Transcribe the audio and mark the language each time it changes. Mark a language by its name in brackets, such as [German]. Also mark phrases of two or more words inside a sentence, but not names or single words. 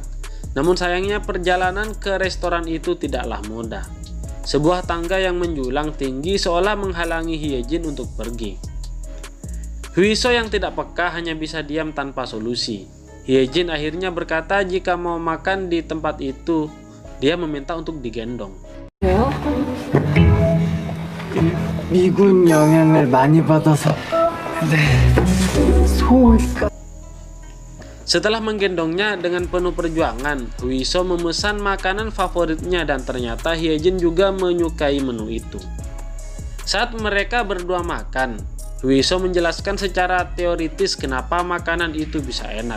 [Indonesian] Namun sayangnya perjalanan ke restoran itu tidaklah mudah. Sebuah tangga yang menjulang tinggi seolah menghalangi Hyejin untuk pergi. Hwiso yang tidak peka hanya bisa diam tanpa solusi. Hyejin akhirnya berkata jika mau makan di tempat itu, dia meminta untuk digendong. [Korean] 왜요? 미군 영향을 많이 받아서 소위가. [Indonesian] Setelah menggendongnya dengan penuh perjuangan, Hwiso memesan makanan favoritnya dan ternyata Hyejin juga menyukai menu itu. Saat mereka berdua makan, Hwiso menjelaskan secara teoritis kenapa makanan itu bisa enak.